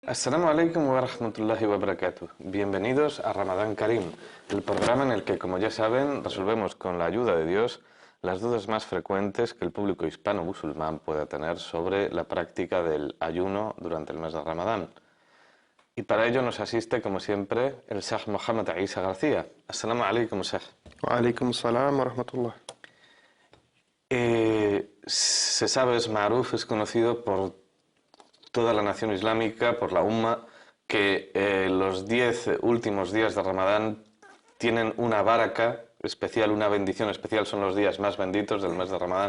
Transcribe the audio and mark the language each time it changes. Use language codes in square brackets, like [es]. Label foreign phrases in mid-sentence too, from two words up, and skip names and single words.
[ar] السلام عليكم ورحمة الله وبركاته. [es] Bienvenidos a Ramadán Karim, el programa en el que, como ya saben, resolvemos con la ayuda de Dios las dudas más frecuentes que el público hispano-musulmán pueda tener sobre la práctica del ayuno durante el mes de Ramadán. Y para ello nos asiste, como siempre, el Sheikh Mohammed Isa García. [ar] السلام عليكم، شيخ. وعليكم السلام ورحمة الله. [es] Se sabe, es maruf, es conocido por toda la nación islámica, por la Umma, que los 10 últimos días de Ramadán tienen una baraka especial, una bendición especial, son los días más benditos del mes de Ramadán.